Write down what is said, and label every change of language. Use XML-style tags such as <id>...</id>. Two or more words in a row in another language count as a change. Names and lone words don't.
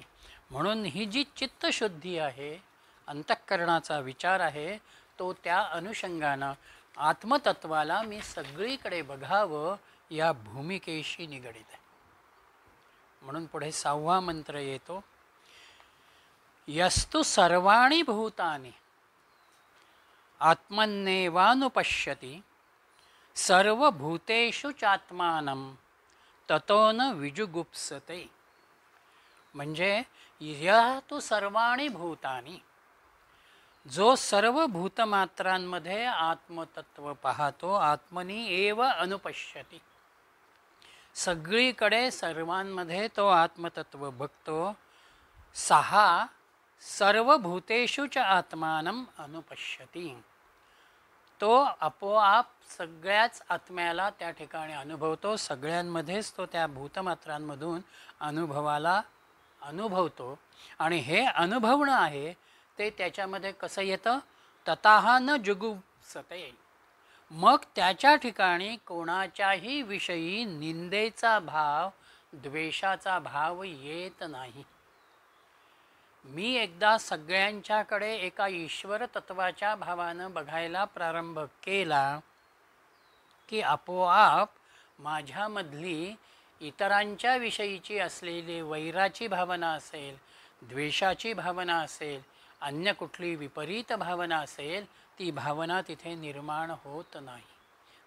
<mr>म्हणून ही जी चित्तशुद्धी आहे, अंतःकरणाचा विचार आहे, तो त्या अनुषंगानं आत्मतत्वाला मी सगळीकडे बघावं या भूमिकेशी निगडित आहे. म्हणून पुढे 6वा मंत्र येतो,</mr> <sa>यस्तु सर्वाणि भूतानि आत्मन्नेवानुपश्यति सर्वभूतेषु चात्मानं ततो न विजुगुप्सते. म्हणजे या तु सर्वाणि भूतानि,</sa> <mr>जो सर्व भूतमात्रांमध्ये आत्मतत्व पाहतो,</mr> <sa>आत्मनी एव अनुपश्यति,</sa> <mr>सगळीकडे सर्वांमध्ये तो आत्मतत्व बघतो.</mr> <sa>6 सर्वभूतेषु च आत्मानम अनुपश्यती.</sa> <mr>तो आपोआप सगळ्याच आत्म्याला त्या ठिकाणी अनुभवतो, सगळ्यांमध्येच तो त्या भूतमात्रांमधून अनुभवतो. आणि हे अनुभवणं आहे ते त्याच्यामध्ये कसं येतं?</mr> <sa>ततः न जुगुप्सते.</sa> <mr>मग त्याच्या ठिकाणी कोणाच्याही विषयी निंदेचा भाव, द्वेषाचा भाव येत नाही. मी एकदा सगळ्यांच्याकडे एका ईश्वर तत्वाच्या भावानं बघायला प्रारंभ केला की आपोआप माझ्यामधली इतरांच्या विषयीची असलेली वैराची भावना असेल, द्वेषाची भावना असेल, अन्य कुठली विपरीत भावना असेल, ती भावना तिथे निर्माण होत नाही.</mr>